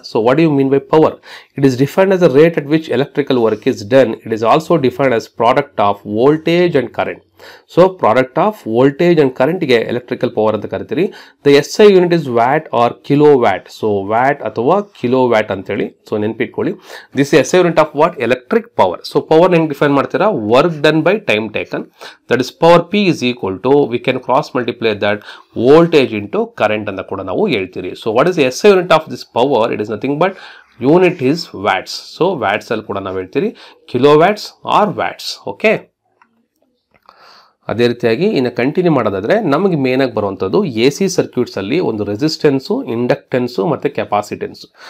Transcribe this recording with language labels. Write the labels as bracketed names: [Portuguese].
[English] So what do you mean by power? It is defined as the rate at which electrical work is done. It is also defined as product of voltage and current. [Kannada] So product of voltage and ಕರೆಂಟ್ಗೆ electrical power ಅಂತ ಕರಿತೀರಿ. [English] The SI unit is watt or kilowatt. So watt ಅಥವಾ kilowatt ಅಂತೇಳಿ. So ನೆನ್ಪಿಟ್ಕೊಳ್ಳಿ, this SI unit of watt, electric power. So [Kannada] power ಹೆಂಗೆ define ಮಾಡ್ತೀರಾ, [English] Work done by time taken. That is power P is equal to, we can cross multiply that voltage into current [Kannada] ಅಂತ ಕೂಡ ನಾವು ಹೇಳ್ತೀರಿ. [English] So what is SI unit of this power? It is nothing but unit is watts. [Kannada] So watts ಅಲ್ಲಿ ಕೂಡ ನಾವು ಹೇಳ್ತೀರಿ kilo watts R watts. Okay, ಅದೇ ರೀತಿಯಾಗಿ ಇನ್ನು ಕಂಟಿನ್ಯೂ ಮಾಡೋದಾದರೆ ನಮಗೆ ಮೇನಾಗಿ ಬರುವಂಥದ್ದು ಎ ಸಿ ಸರ್ಕ್ಯೂಟ್ಸಲ್ಲಿ ಒಂದು ರೆಸಿಸ್ಟೆನ್ಸು, ಇಂಡಕ್ಟೆನ್ಸು ಮತ್ತು ಕೆಪಾಸಿಟೆನ್ಸು.